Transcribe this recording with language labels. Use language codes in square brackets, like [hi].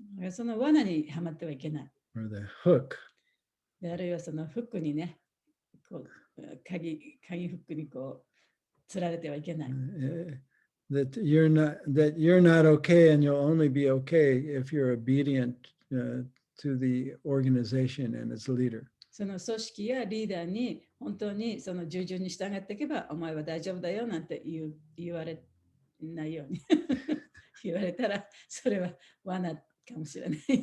[ja] その罠にはまってはいけない。 [en] Or the hook. [ja] であるいはそのフックにね、鍵フックにつられてはいけない。 [en] That you're not okay, and you'll only be okay if you're obedient to the organization and its leader. [ja] その組織やリーダーに本当にその従順に従っていけば、お前は大丈夫だよなんて言われないように言われたら、それは罠かもしれない。